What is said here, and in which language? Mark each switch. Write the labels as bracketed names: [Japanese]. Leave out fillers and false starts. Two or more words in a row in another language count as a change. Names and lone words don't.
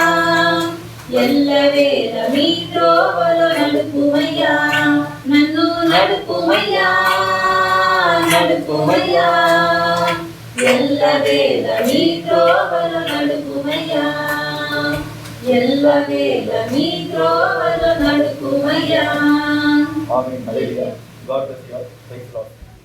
[Telugu] ఎల్లవేళ మీ త్రోవలో నడుపుమయ్యా. నన్ను నడుపుమయ్యా. నడుపుమయ్యా. ఎల్లవేళ మీ త్రోవలో నడుపుమయ్యా. ఎల్లవేళ మీ త్రోవలో నడుపుమయ్యా. [Tamil] ஆமென். ஹல்லேலூயா. [English] God bless you all. Thanks a lot.